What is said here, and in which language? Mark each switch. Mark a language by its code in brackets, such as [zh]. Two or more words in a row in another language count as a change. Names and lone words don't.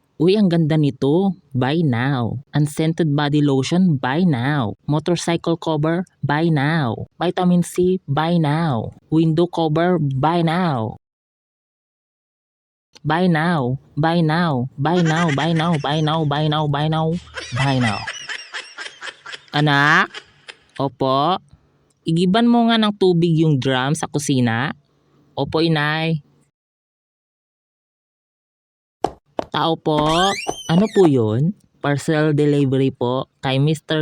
[tl] Uy, ang ganda nito. [en] Buy now. Unscented body lotion, buy now. Motorcycle cover, buy now. Vitamin C, buy now. Window cover, buy now. Buy now. Buy now. Buy now. Buy now. Buy now. Buy now. Buy now. Buy now. [tl] Anak? Opo? Igiban mo nga ng tubig yung drum sa kusina? Opo, inay. Tao po. Ano po yun? [en] Parcel delivery [tl] po kay Mr.